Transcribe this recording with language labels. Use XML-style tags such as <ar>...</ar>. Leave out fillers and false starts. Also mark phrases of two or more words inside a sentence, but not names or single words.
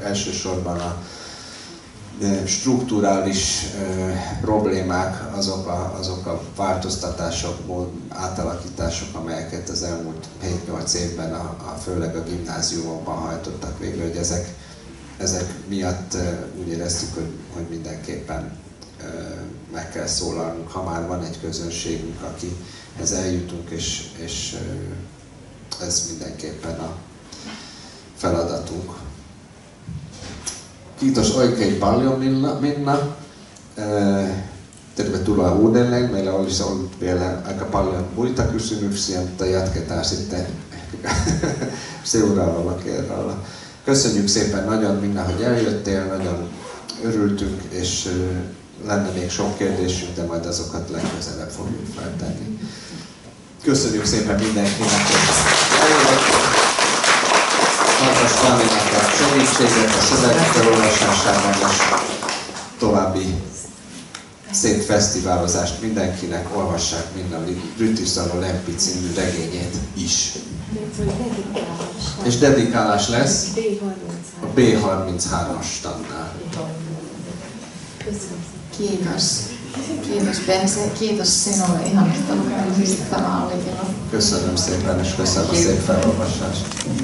<hu>Elsősorban a strukturális problémák, azok a változtatások, átalakítások, amelyeket az elmúlt 7-8 évben főleg a gimnáziumokban hajtottak végre, hogy ezek miatt úgy éreztük, hogy mindenképpen meg kell szólalnunk, ha már van egy közönségünk, akihez eljutunk, és ez mindenképpen a feladatunk.</hu> <fi>Kiitos oikein paljon Minna. Tervetuloa uudelleen. Meillä olisi ollut vielä aika paljon muita kysymyksiä, mutta jatketaan sitten seuraavalla kerralla.</fi> <hu>Köszönjük szépen nagyon, Minna, hogy eljöttél, nagyon örültünk, és lenne még sok kérdésünk, de majd azokat legközelebb fogjuk feltenni. Köszönjük szépen mindenkinek, hogy eljött. Martas Fanninak a segítséget a szövegek felolvasásában, és további szép fesztiválozást mindenkinek, olvassák Minna Rytisalo Lempi című regényét is. És dedikálás lesz a B33-as tannál.</hu> <fi>Kiitos. Kiitos Bense, kiitos sinulle ihan, että lukenut. Tämä oli ilo.</fi> <hu>Köszönöm szépen, és köszönöm a szép felolvasást.</hu>